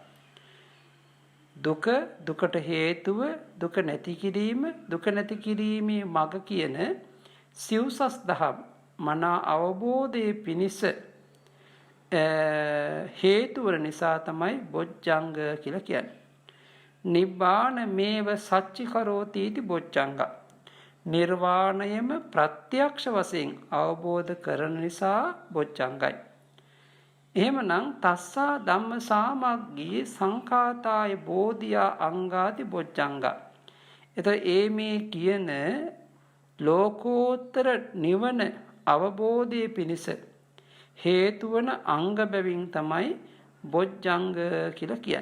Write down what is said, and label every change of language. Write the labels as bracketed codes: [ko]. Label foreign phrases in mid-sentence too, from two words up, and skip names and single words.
[si] දුක දුකට හේතුව දුක නැති කිරීම දුක නැති කිරීමේ මඟ කියන සිව්සස් දහම් මනා අවබෝධයේ පිණිස හේතු වන නිසා තමයි බොජ්ජංග කියලා කියන්නේ. [pi] නිබ්බාන මේව සච්චි කරෝති इति බොජ්ජංග. [si] නිර්වාණයම ප්‍රත්‍යක්ෂ වශයෙන් අවබෝධ කරන නිසා බොජ්ජංගයි. [pi] එහෙමනම් තස්සා ධම්ම සාමග්ගී සංඛාතාය බෝධියා අංගාති බොජ්ජංග. [si] එතකොට මේ කියන ලෝකෝත්තර නිවන අවබෝධයේ පිණිස හේතු වන අංග බැවින් තමයි බොජ්ජංග කියලා කියන්නේ.